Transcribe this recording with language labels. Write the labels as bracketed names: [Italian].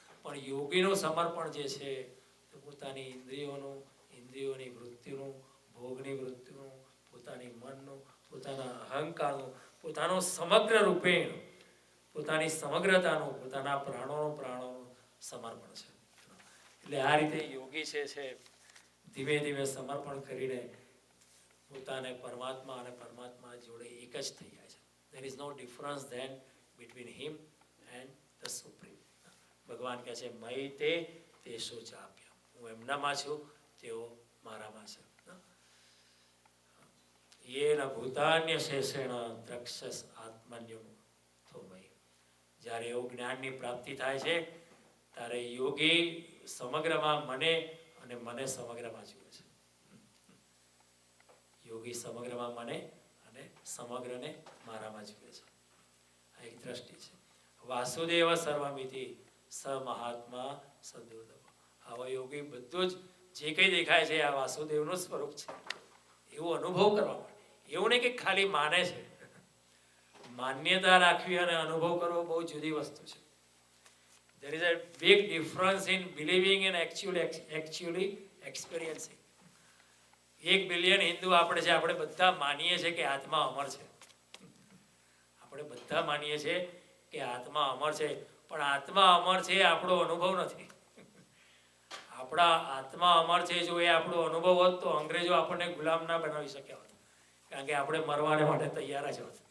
[Gujarati] પણ યોગીનું સમર્પણ જે છે તે પોતાની ઇન્દ્રિયોની વૃત્તિનું, ભોગની વૃત્તિનું, પોતાની મનનું, પોતાના અહંકારનું, પોતાનું સમગ્ર રૂપેણ, પોતાની સમગ્રતાનું, પોતાના પ્રાણોનું સમર્પણ છે. એટલે આ રીતે યોગી છે ધીમે ધીમે સમર્પણ કરીને પોતાને પરમાત્મા અને પરમાત્મા જોડે એક જ થઈ જાય છે. [English] there is no difference then between him and the supreme. [Gujarati] ભગવાન કહે છે [Sanskrit] મયી તે શોચાપ્ય, [Gujarati] હું એમનામાં છું, તેઓ મારામાં છે. [Sanskrit] યેન ભૂતાન્ય શેષેણ દ્રક્ષસ આત્મન્યમ થોમયી. [Gujarati] જ્યારે એવું જ્ઞાનની પ્રાપ્તિ થાય છે ત્યારે યોગી સમગ્રમાં મને અને મને સમગ્રમાં જુએ છે. યોગી સમગ્રમાં મને અને સમગ્રને મારામાં જુએ છે. આ એક દ્રષ્ટિ છે. [Sanskrit] વાસુદેવ સર્વમિતિ સ મહાત્મા સદુર્લભ. [Gujarati] આવા યોગી બધું જ જે કંઈ દેખાય છે આ વાસુદેવનું સ્વરૂપ છે એવું અનુભવ કરવા માટે. એવું નહીં કે ખાલી માને છે. માન્યતા રાખવી અને અનુભવ કરવો બહુ જુદી વસ્તુ છે. [English] there is a big difference in believing and actually experiencing. [Gujarati] 1 billion Hindu આપણે છે, આપણે બધા માનીએ છીએ કે આત્મા અમર છે. આપણે બધા માનીએ છીએ કે આત્મા અમર છે, પણ આત્મા અમર છે આપણો અનુભવ નથી. આપણા આત્મા અમર છે જો એ આપણો અનુભવ હોત તો અંગ્રેજો આપણને ગુલામ ના બનાવી શક્યા હોત, કારણ કે આપણે મરવાને માટે તૈયાર જ હોત.